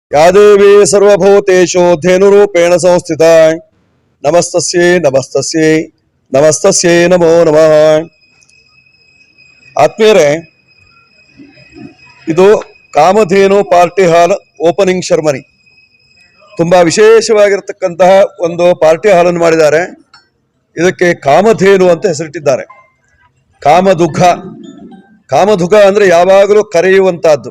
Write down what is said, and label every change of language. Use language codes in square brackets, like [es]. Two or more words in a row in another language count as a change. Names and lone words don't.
[sa] या देवी सर्वभूतेषु धेनुरूपेण संस्थिता नमस्तस्यै नमस्तस्यै नमस्तस्यै नमो नमः। [kn] ಆತ್ಮೀಯರೇ, ಇದು ಕಾಮಧೇನು [en] party hall opening ceremony. [kn] ತುಂಬಾ ವಿಶೇಷವಾಗಿರತಕ್ಕಂತಹ ಒಂದು [en] party hall [kn] ಅನ್ನು ಮಾಡಿದ್ದಾರೆ. ಇದಕ್ಕೆ ಕಾಮಧೇನು ಅಂತ ಹೆಸರಿಟ್ಟಿದ್ದಾರೆ. ಕಾಮದುಘ ಅಂದ್ರೆ ಯಾವಾಗಲೂ ಕರೆಯುವಂತಹದ್ದು.